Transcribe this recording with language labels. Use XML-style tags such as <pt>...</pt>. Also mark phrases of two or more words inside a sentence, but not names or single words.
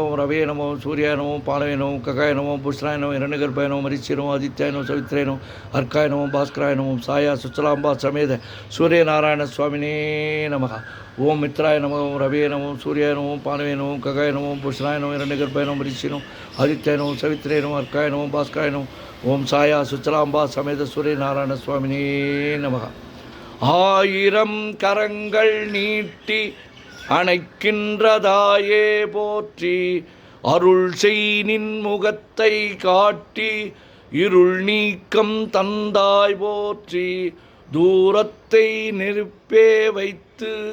<sa>रवे नमो सूर्याय नमो पानवे नमो ककाय नमो पुष्णाय नमो हिरण्यगर्भाय नमो मरीच्ये नमो आदित्याय नमो सवित्रे नमो अर्काय नमो भास्कराय नमो छाया सुचलांबा समेत सूर्यनारायण स्वामिने नमः ओम मित्राय नमो रवे नमो सूर्याय नमो पानवे नमो ककाय नमो पुष्णाय नमो हिरण्यगर्भाय नमो मरीच्ये नमो आदित्याय नमो सवित्रे नमो अर्काय नमो भास्कराय नमो ओम छाया सुचलांबा समेत सूर्यनारायण स्वामिने नमः</sa> <ta>ஆயிரம் கரங்கள் நீட்டி அணைக்கின்றதாயே போற்றி அருள் செய் நின் முகத்தை காட்டி இருள் நீக்கம் தந்தாய் போற்றி தூரத்தை நெருப்பே வைத்து</ta>